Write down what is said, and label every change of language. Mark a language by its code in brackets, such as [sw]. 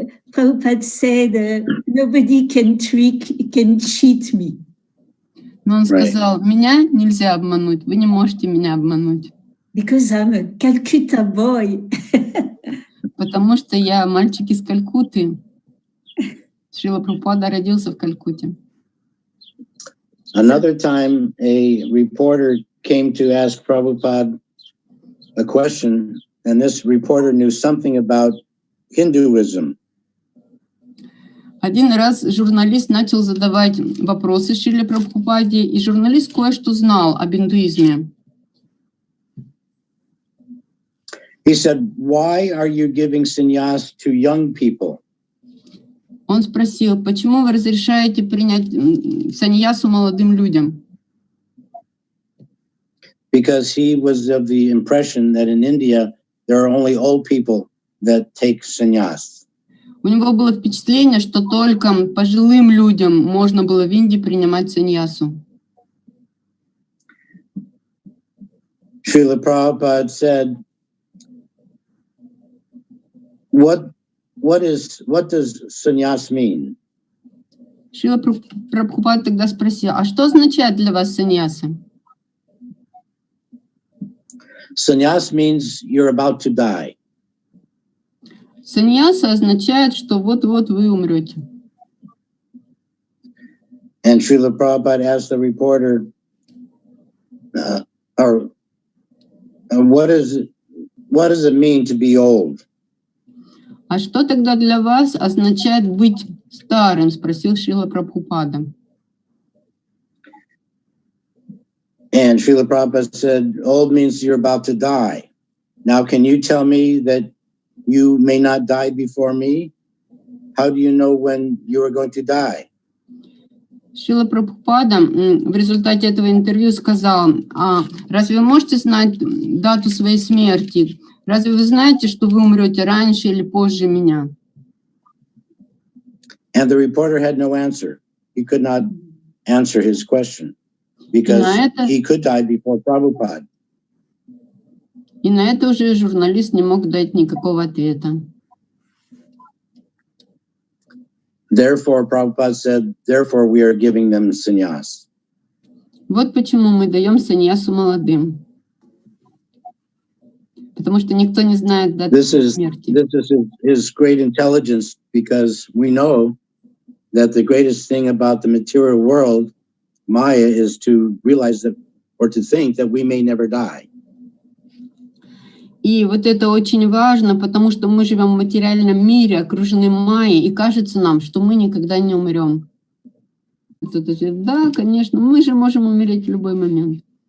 [en] Prabhupada said, nobody can cheat me. [ru] Но он сказал, меня нельзя обмануть, вы не можете меня обмануть. [en] Because I'm a Calcutta boy. [ru] Потому что я мальчик из Калькутты. Шрила Прабхупада родился в Калькутте. [en] Another time, a reporter came to ask Prabhupada a question, and this reporter knew something about Hinduism. [ru] Один раз журналист начал задавать вопросы Шриле Прабхупаде, и журналист кое-что знал об индуизме. [en] He said, "Why are you giving sannyas to young people?" [ru] Он спросил, почему вы разрешаете принять саньясу молодым людям? [en] Because he was of the impression that in India there are only old people that take sannyas. [ru] У него было впечатление, что только пожилым людям можно было в Индии принимать саньясу. [en] Шрила Prabhupada said, what does sannyas mean? [ru] Шрила Прабхупада тогда спросил, а что означает для вас саньяса? [en] Sannyas means you're about to die. [ru] Саньяса означает, что вот-вот вы умрете. [en] And Srila Prabhupada asked the reporter, what does it mean to be old? [ru] А что тогда для вас означает быть старым? Спросил Шрила Прабхупада. [en] And Srila Prabhupada said, old means you're about to die. Now, can you tell me that you may not die before me? How do you know when you are going to die? [ru] Шрила Прабхупада в результате этого интервью сказал, разве вы можете знать дату своей смерти? Разве вы знаете, что вы умрете раньше или позже меня? [en] And the reporter had no answer. He could not answer his question because he could die before Prabhupada. [ru] И на это уже журналист не мог дать никакого ответа. [en] Therefore, Prabhupada said, therefore we are giving them sannyas. [ru] Вот почему мы даем саньясу молодым. Потому что никто не знает даты смерти. [en] This is his great intelligence, because we know that the greatest thing about the material world, Maya, is to realize that, or to think that we may never die. [ru] И вот это очень важно, потому что мы живем в материальном мире, окружены майей, и кажется нам, что мы никогда не умрем. Да, конечно, мы же можем умереть в любой момент.